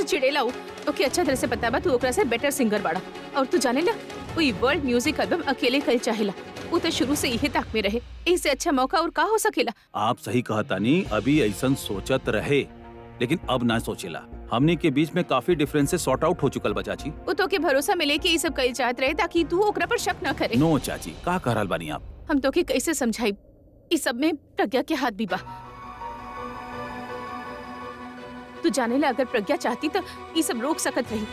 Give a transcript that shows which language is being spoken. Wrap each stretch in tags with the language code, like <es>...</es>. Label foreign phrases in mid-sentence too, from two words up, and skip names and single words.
<bho>ओके, अच्छा तरह से पता बा तू ओकरा से</bho> <en>better singer</en> <bho>बाड़ा, और तू जाने ला वही</bho> <en>world music album</en> <bho>अकेले कल चाहेला। वो तो शुरू से यही ताक में रहे, इससे अच्छा मौका और का हो सकेला। आप सही कहा तानी, अभी ऐसा सोचत रहे लेकिन अब ना सोचेला। हमने के बीच में काफी</bho> <en>differences sort out</en> <bho>हो चुकल बा चाची। वो तो के भरोसा मिले कि ये सब कल चाहत रहे ताकि तू ओकरा पर शक न करे। नो चाची, का कह रहल बानी आप? हम तो के कैसे समझाई, इस सब में प्रज्ञा के हाथ भी बा। तू जाने ला अगर प्रज्ञा चाहती तो ये सब रोक सकत रही।</bho>